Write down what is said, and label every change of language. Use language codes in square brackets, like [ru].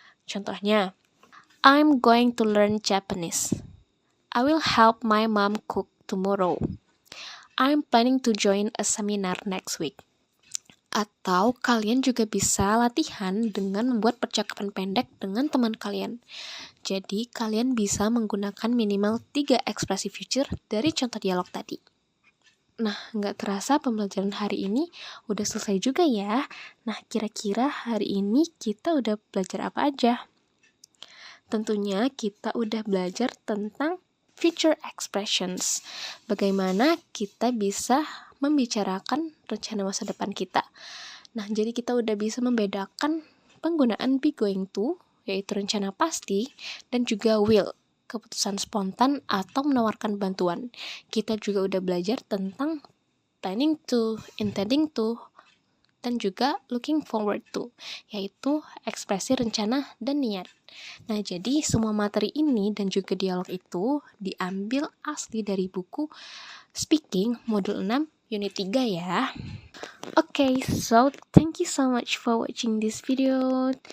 [en] Contohnya, I'm going to learn Japanese. I will help my mom cook tomorrow. I'm planning to join a seminar next week. [id] Atau kalian juga bisa latihan dengan membuat percakapan pendek dengan teman kalian. Jadi, kalian bisa menggunakan minimal 3 ekspresi future dari contoh dialog tadi. Nah, nggak terasa pembelajaran hari ini udah selesai juga ya. Nah, kira-kira hari ini kita udah belajar apa aja? Tentunya kita udah belajar tentang future expressions. Bagaimana kita bisa membicarakan rencana masa depan kita. Nah, jadi kita udah bisa membedakan penggunaan be going to, yaitu rencana pasti, dan juga will, keputusan spontan atau menawarkan bantuan. Kita juga udah belajar tentang planning to, intending to, dan juga looking forward to, yaitu ekspresi rencana dan niat. Nah, jadi semua materi ini dan juga dialog itu diambil asli dari buku Speaking Modul 6 Unit 3 ya. [en] Okay, so thank you so much for watching this video.